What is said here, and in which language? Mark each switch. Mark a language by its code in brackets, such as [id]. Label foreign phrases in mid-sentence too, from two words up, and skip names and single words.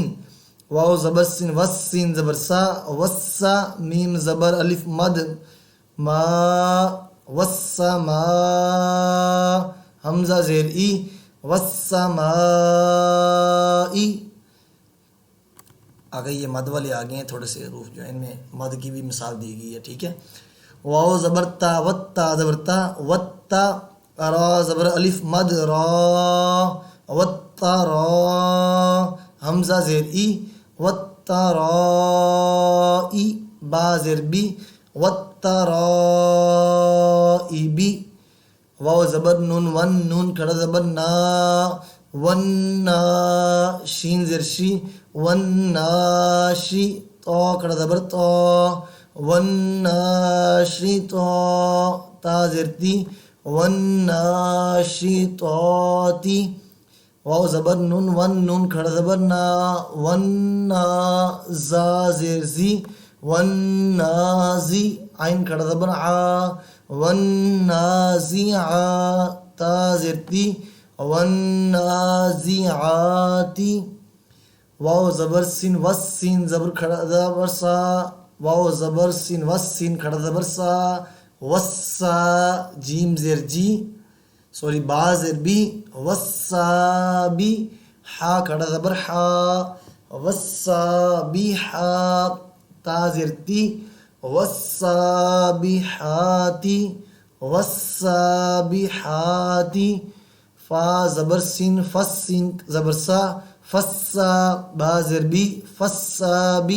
[ur] واو زبر سین وس سین زبر سا وسا میم زبر الف مد ما وسا ما. حمزہ زیر ای وسمائی. آگے یہ مد والے آگے ہیں تھوڑے سے حروف جو ہیں ان میں مد کی بھی مثال دی گئی ہے ٹھیک ہے. واو زبر تا وتا زبر تا وتا را زبر الف مد را وتا را. حمزہ زیر ای وَالتَّرَائِ با زر بی وَالتَّرَائِبِ. واو زبر نون ون نون کھڑا زبر نا ونّا شین زر شی ونّاشی. تو کھڑا زبر تو ونّاشی تو. تا زر تی ونّاشی توتی. واو زبر نون ون نون کھڑا زبر نا ونّا زا زیر زی ونّازی. عین کھڑا زبر عا ونّازعا. تا زیر تی ونّازعاتی. واو زبر سین وس سین زبر کھڑا زبر سا واو زبر سین وس سین کھڑا زبر سا وسا جیم زیر جی سوری با زیر بی وسابی. حا کھڑا زبر حا وسابیحا. تا زیر تی وسابیحاتی وسابیحاتی. فا زبر سین فس سین زبر سا فسا با زیر بی فسابی.